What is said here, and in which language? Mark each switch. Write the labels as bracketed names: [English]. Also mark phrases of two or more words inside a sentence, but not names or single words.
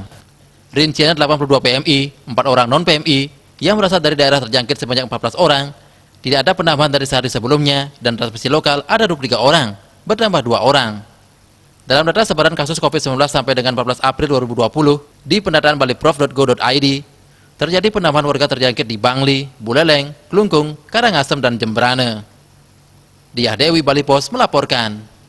[Indonesian] Rinciannya 82 PMI, 4 orang non-PMI, yang berasal dari daerah terjangkit sebanyak 14 orang, tidak ada penambahan dari sehari sebelumnya, dan transmisi lokal ada 23 orang, bertambah 2 orang. Dalam data sebaran kasus COVID-19 sampai dengan 14 April 2020, di pendataan baliprof.go.id, terjadi penambahan warga terjangkit di Bangli, Buleleng, Klungkung, Karangasem, dan Jembrane. Diah Dewi, Bali Pos melaporkan.